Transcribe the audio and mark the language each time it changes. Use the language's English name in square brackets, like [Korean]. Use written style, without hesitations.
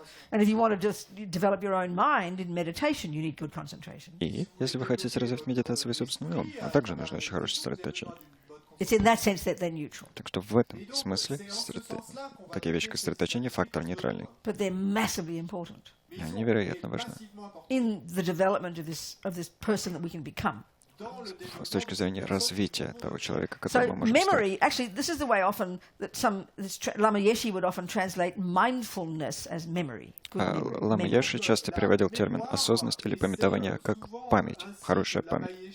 [English] And if you want to just develop your own mind in meditation, you need good concentration. [Russian] И если вы хотите развить медитацию свой собственный ум, а также нужно очень хорошее сосредоточение. [English] It's in that sense that they're neutral. [Russian] Так что в этом смысле такие вещи, как сосредоточение, фактор нейтральный. [English] But they're massively important [Russian] И они невероятно важны [English] in the development of this person that we can become. [Russian] с точки зрения развития того человека, [English] So [Russian] которым мы можем стать. [English] memory, actually, this is the way often that Lama Yeshe would often translate mindfulness as memory. [Russian] Лама Йеши часто переводил термин «осознанность» или «памятование» как «память», «хорошая память».